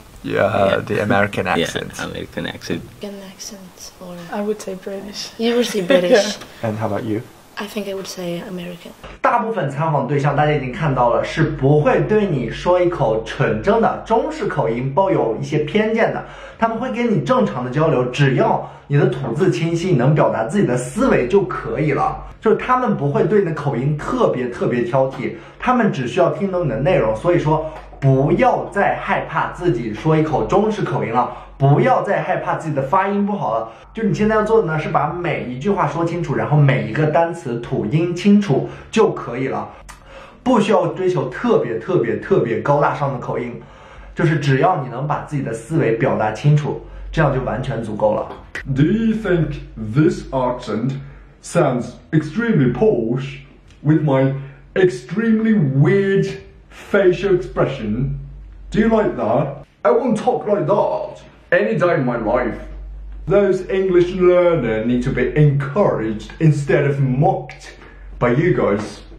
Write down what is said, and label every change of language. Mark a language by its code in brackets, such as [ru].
[en] Yeah, the American accent. Yeah, American accent. American accent, or I would say British. You would say British. And how about you? I think I would say American. [zh] 大部分采访对象大家已经看到了，是不会对你说一口纯正的中式口音抱有一些偏见的，他们会跟你正常的交流，只要你的吐字清晰，你能表达自己的思维就可以了。就是他们不会对你的口音特别挑剔，他们只需要听懂你的内容。所以说，不要再害怕自己说一口中式口音了，不要再害怕自己的发音不好了。就你现在要做的呢，是把每一句话说清楚，然后每一个单词吐音清楚就可以了，不需要追求特别高大上的口音，就是只要你能把自己的思维表达清楚这样就完全足够了。 [en] Do you think this accent sounds extremely posh with my extremely weird facial expression? Do you like that? I won't talk like that any day in my life. Those English learners need to be encouraged instead of mocked by you guys.